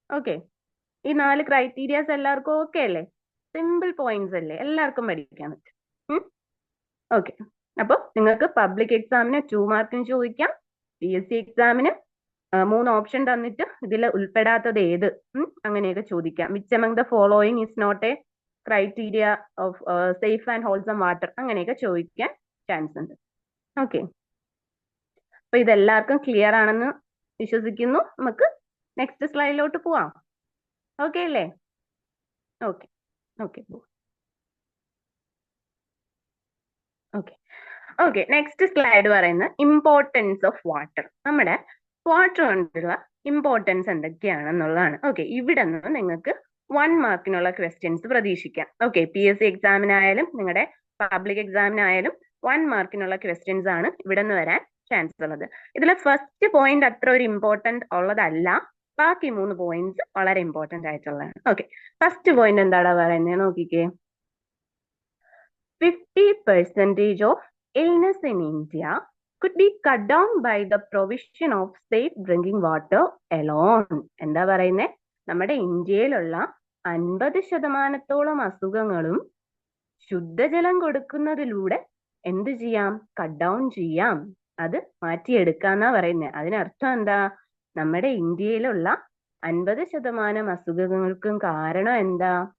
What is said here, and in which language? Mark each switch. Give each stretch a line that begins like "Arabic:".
Malayalam: Okay, ഈ 4 criterias എല്ലാവർക്കും okay അല്ലേ? സിമ്പിൾ പോയിന്റ്സ് അല്ലേ? എല്ലാവർക്കും പഠിക്കാൻ പറ്റും. ഓക്കെ, അപ്പൊ നിങ്ങൾക്ക് പബ്ലിക് എക്സാമിന് 2 മാർക്കിന് ചോദിക്കാം. PSC എക്സാമിന് 3 ഓപ്ഷൻ തന്നിട്ട് ഇതിൽ ഉൾപ്പെടാത്തത് ഏത് അങ്ങനെയൊക്കെ ചോദിക്കാം.
English: which among the following is not a criteria of safe and wholesome water
Malayalam: അങ്ങനെയൊക്കെ ചോദിക്കാൻ ചാൻസ് ഉണ്ട്. ഓക്കെ, അപ്പൊ ഇതെല്ലാവർക്കും ക്ലിയർ ആണെന്ന് വിശ്വസിക്കുന്നു. നമുക്ക് നെക്സ്റ്റ് സ്ലൈഡിലോട്ട് പോവാം. ഓക്കെ അല്ലേ? Okay okay okay okay. Next slide പറയുന്നത് ഇമ്പോർട്ടൻസ് ഓഫ് വാട്ടർ. നമ്മുടെ വാട്ടർ കൊണ്ടുള്ള ഇമ്പോർട്ടൻസ് എന്തൊക്കെയാണെന്നുള്ളതാണ്. ഓക്കെ, ഇവിടെ നിന്ന് നിങ്ങൾക്ക് 1 മാർക്കിനുള്ള ക്വസ്റ്റ്യൻസ് പ്രതീക്ഷിക്കാം. ഓക്കെ, PSC എക്സാമിനായാലും നിങ്ങളുടെ പബ്ലിക് എക്സാമിനായാലും 1 മാർക്കിനുള്ള ക്വസ്റ്റ്യൻസ് ആണ് ഇവിടെ നിന്ന് വരാൻ ചാൻസ് ഉള്ളത്. ഇതിലെ ഫസ്റ്റ് പോയിന്റ് അത്ര ഒരു ഇമ്പോർട്ടന്റ് ഉള്ളതല്ല. ബാക്കി 3 പോയിന്റ്സ് വളരെ ഇമ്പോർട്ടന്റ് ആയിട്ടുള്ളതാണ്. ഓക്കെ, ഫസ്റ്റ് പോയിന്റ് എന്താടാ പറയുന്നത് നോക്കിക്കേ.
English: 50% of illness in India could be cut down by the provision of safe drinking water alone.
Malayalam: എന്താ പറയുന്നത്? നമ്മുടെ ഇന്ത്യയിലുള്ള 50% അസുഖങ്ങളും ശുദ്ധജലം കൊടുക്കുന്നതിലൂടെ എന്ത് ചെയ്യാം? കട്ട് ഡൗൺ ചെയ്യാം, അത് മാറ്റിയെടുക്കാന്നാ പറയുന്നത്. അതിനർത്ഥം എന്താ? നമ്മുടെ ഇന്ത്യയിലുള്ള 50% അസുഖങ്ങൾക്കും കാരണം എന്താ?